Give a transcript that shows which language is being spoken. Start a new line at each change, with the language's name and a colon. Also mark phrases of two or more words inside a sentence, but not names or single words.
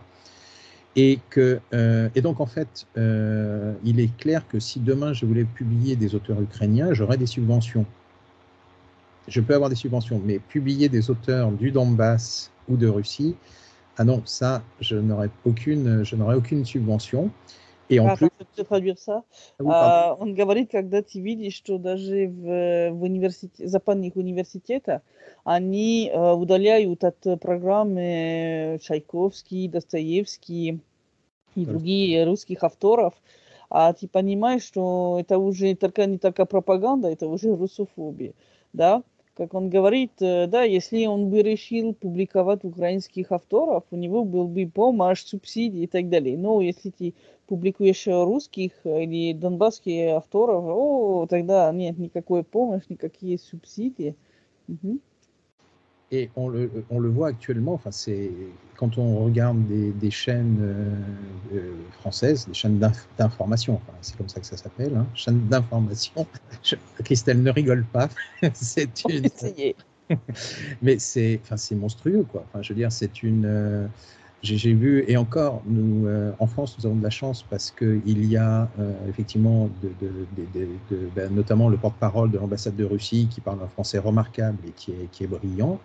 French: Et donc, en fait, il est clair que si demain je voulais publier des auteurs ukrainiens, j'aurais des subventions. Je peux avoir des subventions, mais publier des auteurs du Donbass ou de Russie, ah non, ça, je n'aurais aucune subvention. Et en plus... Je peux traduire ça. Oui,
Russian: он говорит, когда ты видишь, что даже в западных университетах они удаляют от программы Чайковский, Достоевский и другие русских авторов, а ты понимаешь, что это уже не только пропаганда, это уже русофобия, да? Как он говорит, да, если он бы решил публиковать украинских авторов, у него был бы помощь, субсидии и так далее. Но если ты публикуешь русских или донбасских авторов, тогда нет никакой помощи, никакие субсидии. Угу.
French: Et on le voit actuellement, enfin quand on regarde des chaînes françaises, des chaînes d'information, enfin, c'est comme ça que ça s'appelle, hein, chaînes d'information. Christelle ne rigole pas, c'est une... Mais c'est monstrueux, quoi. Enfin, je veux dire, J'ai vu, et encore, nous, en France, nous avons de la chance parce qu'il y a effectivement, notamment le porte-parole de l'ambassade de Russie qui parle un français remarquable et qui est brillant.